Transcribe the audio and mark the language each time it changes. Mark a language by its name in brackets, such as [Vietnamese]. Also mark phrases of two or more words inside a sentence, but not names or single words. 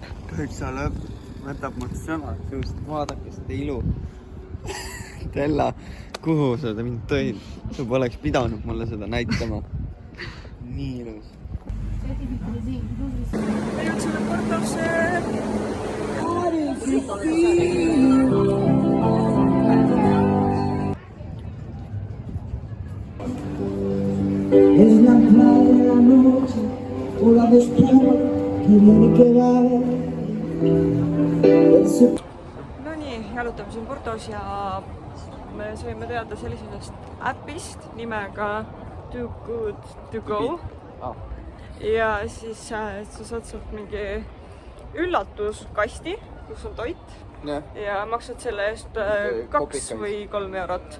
[Estonian] Kõik sa võtab mult sõnad suust. Vaadake seda ilu. Tella, kuhu sa mind tõid? Sa poleks pidanud mulle seda näitama. Nii ilus. Me jõudsime Portosse. [Spanish] Es la playa de la noche, ola de espuma que viene que va. [Estonian] No nii, jalutame siin Portos ja me saime teada sellisest äpist nimega Too Good To Go. Ja siis sa saad sealt mingi üllatuskasti, kus on toit. Ja maksad selle eest 2 või 3 eurot.